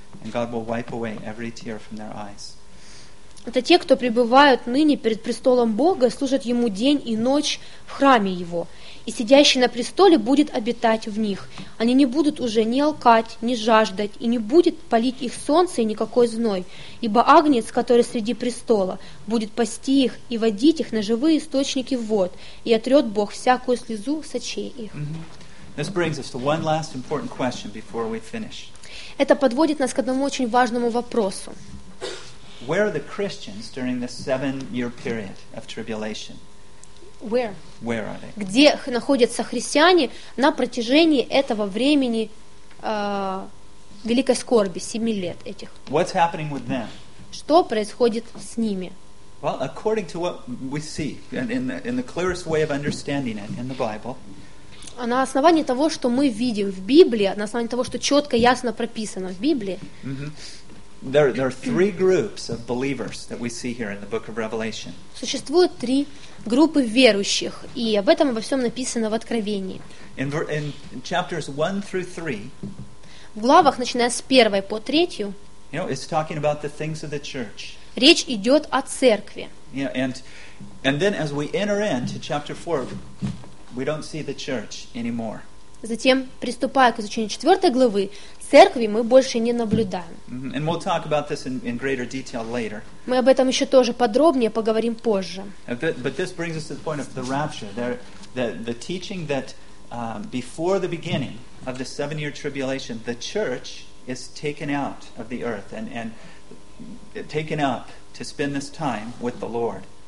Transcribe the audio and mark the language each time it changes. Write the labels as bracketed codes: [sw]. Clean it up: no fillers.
[en] And God will wipe away every tear from their eyes. [ru] Это те, кто пребывают ныне перед престолом Бога, служат Ему день и ночь в храме Его. И сидящий на престоле будет обитать в них. Они не будут уже ни алкать, ни жаждать, и не будет палить их солнце и никакой зной. Ибо Агнец, который среди престола, будет пасти их и водить их на живые источники вод, и отрет Бог всякую слезу с очей их. [en] This brings us to one last important question before we finish. [ru] Это подводит нас к одному очень важному вопросу. [en] Where are the Christians during this 7-year period of tribulation? Where? Where are they? [ru] Где находятся христиане на протяжении этого времени великой скорби, 7 лет этих? [en] What's happening with them? [ru] Что происходит с ними? [en] Well, according to what we see, in the clearest way of understanding it in the Bible. [ru] А на основании того, что мы видим в Библии, на основании того, что четко, ясно прописано в Библии. [en] There are three groups of believers that we see here in the book of Revelation. [ru] Существует три группы верующих, и об этом во всем написано в Откровении. [en] In chapters 1 through 3, [ru] в главах, начиная с первой по третью, [en] you know, it's talking about the things of the church. [ru] Речь идет о церкви. [en] Yeah, and then as we enter into chapter 4, we don't see the church anymore. [ru] Затем, приступая к изучению четвертой главы, церкви мы больше не наблюдаем. [en] And we'll talk about this in greater detail later. [ru] Мы об этом еще тоже подробнее поговорим позже. [en] But this brings us to the point of the rapture. The teaching that before the beginning of the 7-year tribulation, the church is taken out of the earth and taken up to spend this time with the Lord.